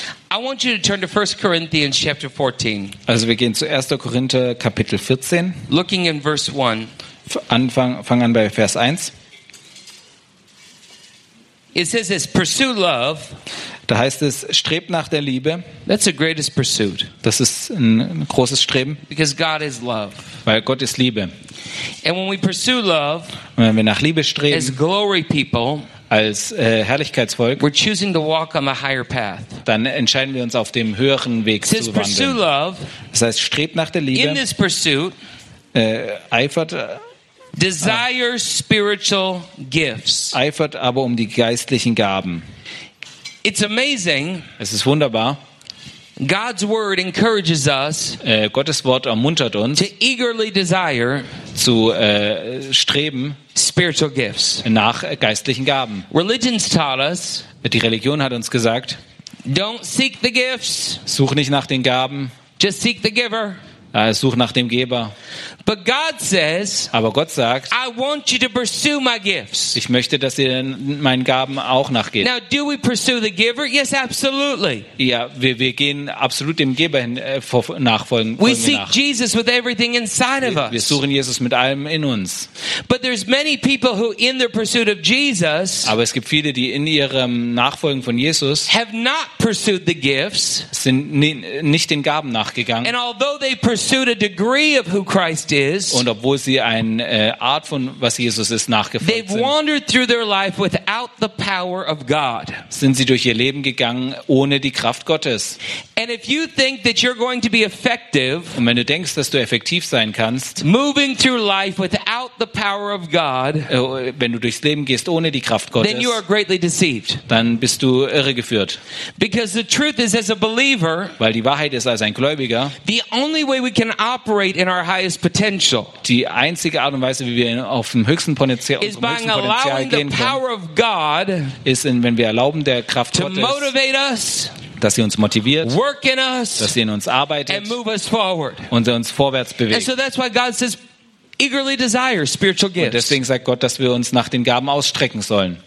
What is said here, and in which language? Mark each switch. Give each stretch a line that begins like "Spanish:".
English: I want you to turn to 1 Corinthians chapter 14.
German: Also wir gehen zu 1. Korinther Kapitel 14.
English: Looking in verse 1.
German: Fang an bei Vers 1.
English: It says this, pursue love.
German: Da heißt es, strebt nach der Liebe.
English: That's the greatest pursuit.
German: Das ist ein großes Streben.
English: Because God is love.
German: Weil Gott ist Liebe.
English: And when we pursue love,
German: und wenn wir nach Liebe streben,
English: as glory people,
German: als Herrlichkeitsvolk,
English: we're choosing to walk on the higher path.
German: Dann entscheiden wir uns auf dem höheren Weg zu wandeln.
English: Love,
German: das heißt, strebt nach der Liebe.
English: In this pursuit,
German: eifert.
English: Desire spiritual gifts.
German: Eifert aber um die geistlichen Gaben.
English: It's amazing.
German: Es ist wunderbar.
English: God's word encourages us.
German: Gottes Wort ermuntert uns.
English: To eagerly desire.
German: Zu streben.
English: Spiritual gifts.
German: Nach geistlichen Gaben.
English: Religion's taught us.
German: Die Religion hat uns gesagt.
English: Don't seek the gifts.
German: Such nicht nach den Gaben.
English: Just seek the giver.
German: Such nach dem Geber.
English: But God says,
German: aber Gott sagt,
English: I want you to pursue my gifts.
German: Ich möchte, dass ihr meinen Gaben auch nachgeht.
English: Now, do we pursue the giver? Yes, absolutely.
German: Ja, wir gehen absolut dem Geber hin, nachfolgen.
English: We seek Jesus with everything inside of us.
German: Wir suchen Jesus mit allem in uns.
English: But there's many people who, in their pursuit of Jesus,
German: aber es gibt viele, die in ihrem Nachfolgen von Jesus,
English: have not pursued the gifts,
German: sind nicht den Gaben nachgegangen.
English: And although they pursued a degree of who Christ is,
German: und obwohl sie eine Art von was Jesus ist nachgefolgt sind,
English: they've wandered through their life without the power of God.
German: Sind sie durch ihr Leben gegangen ohne die Kraft Gottes.
English: And if you think that you're going to be effective,
German: und wenn du denkst, dass du effektiv sein kannst,
English: moving through life without the power of God,
German: wenn du durchs Leben gehst ohne die Kraft Gottes,
English: then you are greatly deceived.
German: Dann bist du irregeführt.
English: Because the truth is, as a believer,
German: weil die Wahrheit ist, als ein Gläubiger,
English: the only way we can operate in our highest potential,
German: die einzige Art und Weise, wie wir auf dem höchsten Potenzial,
English: is by allowing the power of God,
German: ist, wenn wir erlauben, der Kraft Gottes
English: to motivate us,
German: dass sie uns motiviert,
English: work in us,
German: dass sie in uns arbeitet
English: and move us forward.
German: Und sie uns vorwärts bewegt.
English: And so that's why God says, eagerly desire spiritual gifts.
German: Und deswegen sagt Gott, dass wir uns nach den Gaben ausstrecken sollen.